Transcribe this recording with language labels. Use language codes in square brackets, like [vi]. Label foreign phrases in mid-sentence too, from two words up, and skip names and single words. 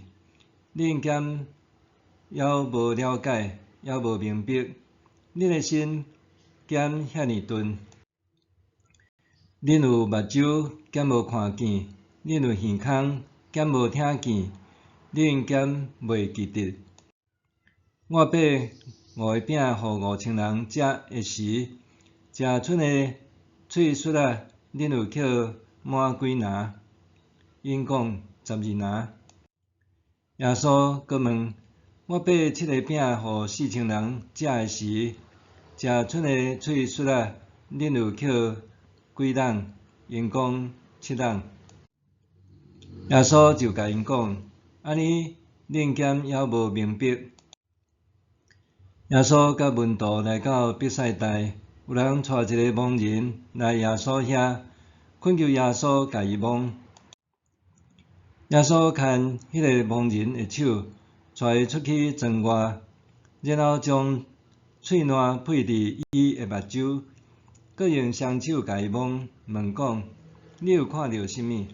[nan] 恁兼犹无了解，犹无明白，恁的心兼遐尼钝。恁有目睭兼无看见，恁有耳孔兼无听见，恁兼袂记得。我把5个饼互5000人食的时，食剩的碎屑仔，恁有捡满几篮？因讲12篮。耶稣阁问：我把7个饼互4000人食的时，食剩的碎屑仔，恁有捡几篮？因讲7篮。耶稣就甲因讲：安尼恁兼犹无明白。耶稣甲门徒来到伯赛大，有人带一个盲人来耶稣遐，恳求耶稣甲伊蒙。耶稣牵迄个盲人的手，带伊出去庄外，然后将喙烂配伫伊的目睭，阁用双手甲伊蒙，问讲：你有看到甚物？